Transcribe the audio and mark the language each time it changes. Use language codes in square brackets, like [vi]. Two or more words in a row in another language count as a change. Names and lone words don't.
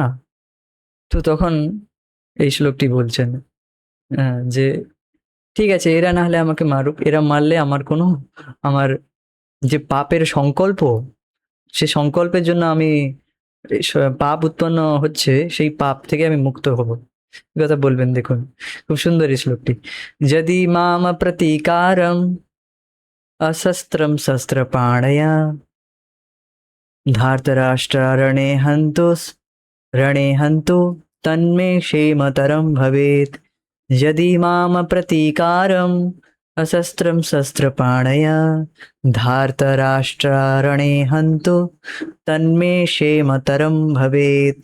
[bn] তো তখন এই শ্লোকটি বলছেন যে ঠিক আছে এরা না হলে আমাকে মারুক, এরা মারলে আমার কোনো, আমার যে পাপের সংকল্প, সে সংকল্পের জন্য আমি পাপ উৎপন্ন হচ্ছে, সেই পাপ থেকে আমি মুক্ত হব। এই কথা বলবেন, দেখুন খুব সুন্দর এই শ্লোকটি। [sa] যদি মাম প্রতিকারম অশস্ত্রম শস্ত্রপাণয়া धार्तराष्ट्रारणे हन्तोस् रणे हन्तु तन्मे क्षेमतरं भवेत्। यदि माम प्रतीकारम् अशस्त्रं शस्त्रपाणया धार्तराष्ट्रारणे हन्तु तन्मे क्षेमतरं भवेत्।